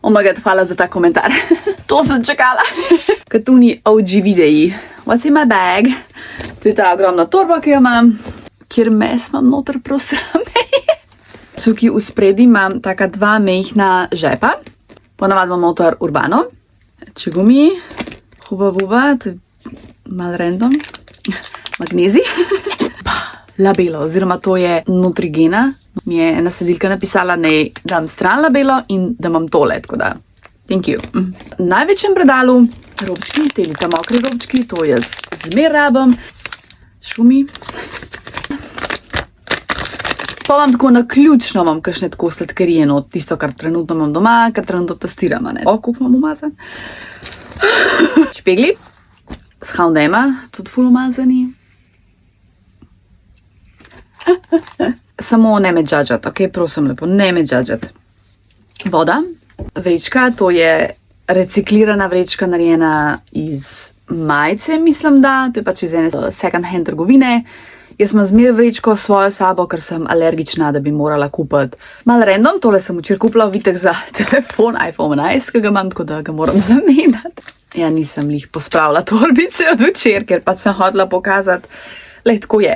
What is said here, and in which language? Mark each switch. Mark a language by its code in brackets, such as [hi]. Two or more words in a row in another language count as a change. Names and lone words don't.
[en] Oh my god, [sl] hvala za ta komentar. To sem čakala. Katuni OG videi. [en] What's in my bag? [sl] To je ta ogromna torba, ki jo imam, kjer mes imam noter prosrame. Tukaj v spredi imam taka dva mehna žepa. Ponavadi imam noter Urbano. Čegumi, Huba Buba, to je malo random. Magnezij. Labelo, oziroma to je Nutrigena. Mi je ena sledilka napisala, ne dam stran labelo in da imam tole, tako da, [en] thank you. [sl] V največjem predalu robčki, te lita mokre robčki, to jaz zmer rabim. Šumi. Pa vam tako naključno imam kakšne tako sladkarije, no, tisto, kar trenutno imam doma, kar trenutno testiram, ne. O, koliko imam umazan. Špegli, s H&M-a, tudi ful umazani. Samo ne me džadžat, ok, prosim lepo, ne me džadžat. Voda, vrečka, to je reciklirana vrečka narejena iz majice, mislim da, to je pač iz ene [en] second hand [sl] trgovine. Jaz imam zmer vrečko svojo sabo, ker sem alergična, da bi morala kupiti. Mal random, tole sem včeraj kupila vitek za telefon iPhone 11, ki ga imam, tako da ga moram zamenjati. Ja, nisem lih pospravila torbice od včer, ker pač sem hotela pokazati, lej, tako je.